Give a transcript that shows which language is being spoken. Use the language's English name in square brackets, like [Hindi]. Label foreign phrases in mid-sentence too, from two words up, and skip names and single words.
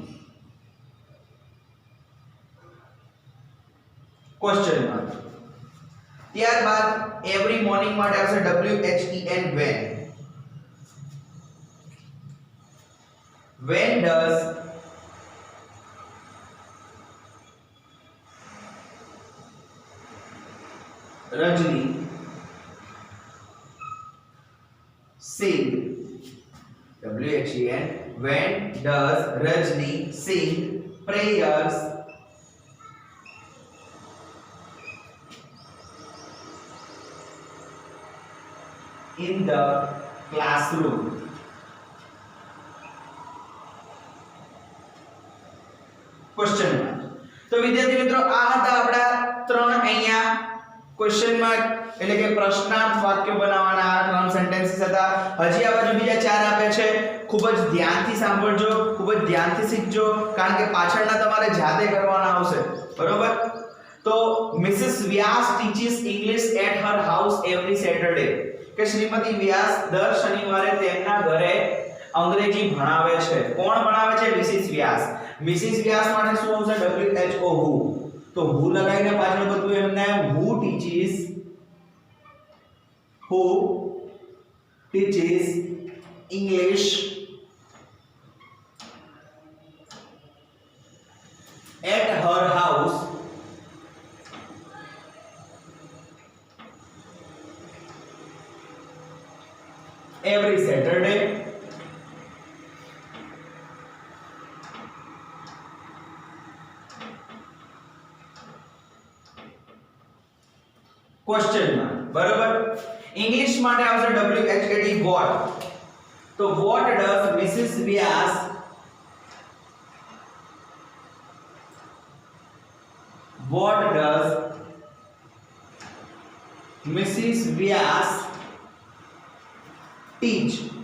[English] question mark. [Gujarati] ત્યારબાદ [English] every morning [Gujarati] માટે આવશે [English] WHEN, when. When does Rajni sing, WHEN, when does Rajni sing prayers in the classroom? question mark. [Hindi] तो विद्यार्थी मित्रों [Gujarati] આ હતા આપડા ત્રણ અહીંયા [English] question mark [Gujarati] એટલે કે પ્રશ્નાર્થ વાક્ય બનાવવાના આ ત્રણ સેન્ટેન્સીસ હતા. હજી આ બાજુ બીજા ચાર આપે છે. ખૂબ જ ધ્યાનથી સાંભળજો, ખૂબ જ ધ્યાનથી શીખજો, કારણ કે પાછળના તમારે જાતે કરવાના આવશે. બરોબર? તો [English] Mrs. Vyas teaches English at her house every Saturday, [Gujarati] કે શ્રીમતી વ્યાસ દર શનિવારે તેમના ઘરે અંગ્રેજી ભણાવે છે. કોણ ભણાવે છે? મિસિસ વ્યાસ. મિસિસ વ્યાસ માટે શું આવશે? [English] WHO, who. તો who [Gujarati] લગાવીને પાછળ બધું એમને [English] who teaches English at her house every Saturday. question mark. बराबर? इंग्लिश [Gujarati] માટે આવશે [English] WHAT, what. तो what does Mrs. Vyas teach?